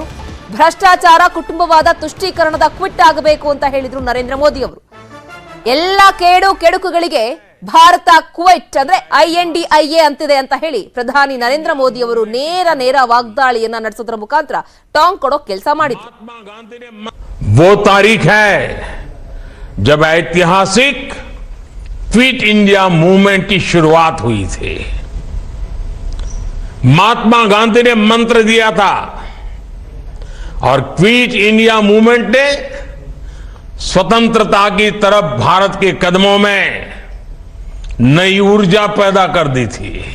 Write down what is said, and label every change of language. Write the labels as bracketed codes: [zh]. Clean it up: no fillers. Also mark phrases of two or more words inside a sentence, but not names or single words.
[kn] ಭ್ರಷ್ಟಾಚಾರ, ಕುಟುಂಬವಾದ, ತುಷ್ಟೀಕರಣದ ಕ್ವಿಟ್ ಆಗಬೇಕು ಅಂತ ಹೇಳಿದ್ರು ನರೇಂದ್ರ ಮೋದಿ ಅವರು. ಎಲ್ಲ ಕೆಡುಕುಗಳಿಗೆ ಭಾರತ ಕ್ವಿಟ್ ಅಂದ್ರೆ INDIA ಅಂತಿದೆ ಅಂತ ಹೇಳಿ ಪ್ರಧಾನಿ ನರೇಂದ್ರ ಮೋದಿ ಅವರು ನೇರ ವಾಗ್ದಾಳಿಯನ್ನ ನಡೆಸೋದ್ರ ಮುಖಾಂತರ ಟಾಂಗ್ ಕೊಡೋ ಕೆಲಸ ಮಾಡಿದ್ರು. [hi] वो तारीख है जब ऐतिहासिक क्विट इंडिया मूवमेंट की शुरुआत हुई थी. महात्मा गांधी ने मंत्र दिया था और क्विट इंडिया मूवमेंट ने स्वतंत्रता की तरफ भारत के कदमों में नई ऊर्जा पैदा कर दी थी.